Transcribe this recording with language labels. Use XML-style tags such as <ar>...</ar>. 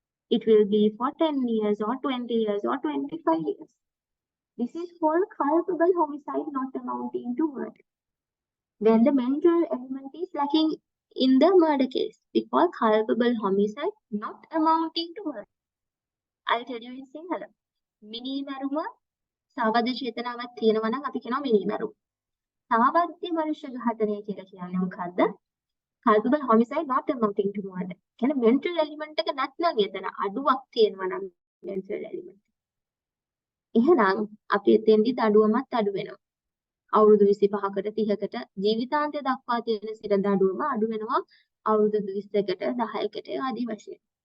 <en>It will be for 10 years or 20 years or 25 years. This is called culpable homicide not amounting to murder. When the mental element is lacking in the murder case, we call culpable homicide not amounting to murder. I'll tell you in Sinhala.</en> <si>Mini maruma සාවද්‍ය චේතනාවක් තියෙනවා නම් අපි කියනවා මිනි මරුම. සාවද්‍ය මනුෂ්‍ය ඝාතනය කියලා කියන්නේ මොකද්ද?</si> <en>Culpable homicide not amounting to murder.</en> <si>කියන්නේ mental element එක නැත්නම් එතන අඩුවක් තියෙනවා නම් mental element. එහෙනම් අපි එතෙන්දි දඩුවමත් අඩු වෙනවා. අවුරුදු 25කට 30කට ජීවිතාන්තය දක්වා තියෙන සිර දඩුවම අඩු වෙනවා අවුරුදු 20කට 10කට ආදී වශයෙන්.</si>